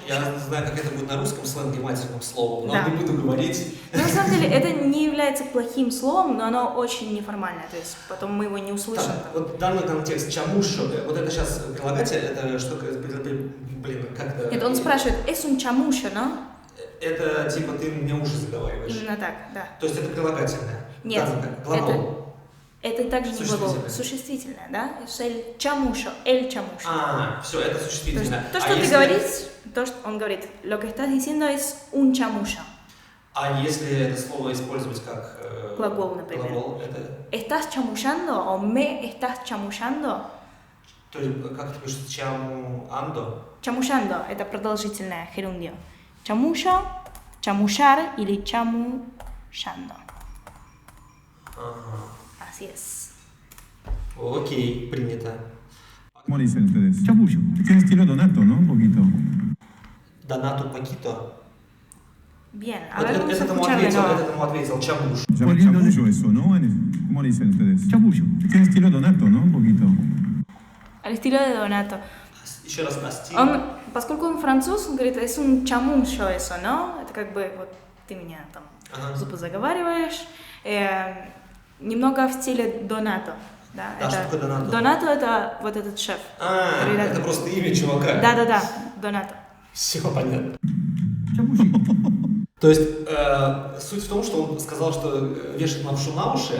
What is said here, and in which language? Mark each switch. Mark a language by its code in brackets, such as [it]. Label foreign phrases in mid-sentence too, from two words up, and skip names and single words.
[ru] Я знаю, как это будет на русском сленге матерным словом, но Да. не буду говорить. Но на самом деле это не является плохим словом, но оно очень неформальное, то есть потом мы его не услышим. Так, вот данный контекст чамуша, вот это сейчас прилагатель, это что, блин, как-то... Нет, он спрашивает, [es] «Es un chamucho, no?» [ru] Это типа ты мне уши заговариваешь. Именно так, да. То есть это прилагательное? Нет, Данный глагол. Это также не глагол, Существительное. существительное, да? [es] Es el chamucho, el chamucho. [ru] Все, это То есть существительное. то, что ты если- говоришь, то, что он говорит, [es] lo que estás diciendo es un chamucho. [ru] А если это слово использовать как... Глагол, например. Глагол, это... [es] ¿Estás chamullando o me estás chamullando? [ru] То есть, как это пишется, чамуандо? Chamullando – это продолжительное gerundio. [es] Chamullo, chamullar или chamullando. [ru] Ага. [es] Así es. [ru] Окей, принято. [es] ¿Cómo le dicen ustedes? Chamullo. Tiene estilo Donato, ¿no? Un poquito. [ru] Донату пакито. [es] Bien, [ru] Вот [es] ahora vamos a [ru] этот [es] escucharle, [ru] ему ответил чамуш. [es] Se llama Poniéndole- chamullo eso, ¿no? ¿Cómo le dicen ustedes? Chamullo. Tiene estilo Donato, ¿no? Un poquito. al estilo de Donato. [ru] Еще раз Асти. Поскольку он француз, он говорит, [es] es un chamucho eso, ¿no? [ru] Это как бы, вот ты меня там Ага. зубы заговариваешь. Немного в стиле Донато. Да, А что такое Донато? Донато – это вот этот шеф. который это рядом. просто имя чувака. Да-да-да, Донато. Все понятно. [es] Chamullo. [ru] То есть суть в том, что он сказал, что вешает лапшу на уши.